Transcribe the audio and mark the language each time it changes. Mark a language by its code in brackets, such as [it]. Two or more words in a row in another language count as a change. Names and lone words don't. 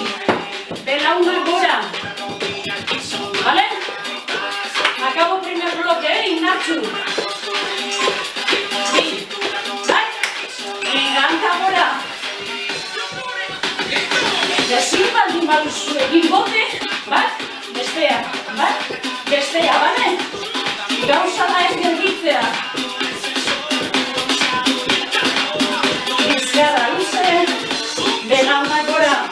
[eu] Belauna gora. [es] ¿Vale? Acabo primer bloque, Ignacio. Venga, ahora. [eu] Ezin baldin baduzu egin bote, bat, bestea, bale? Gauza da ez gelditzea. Bizkarra luze, belauna gora.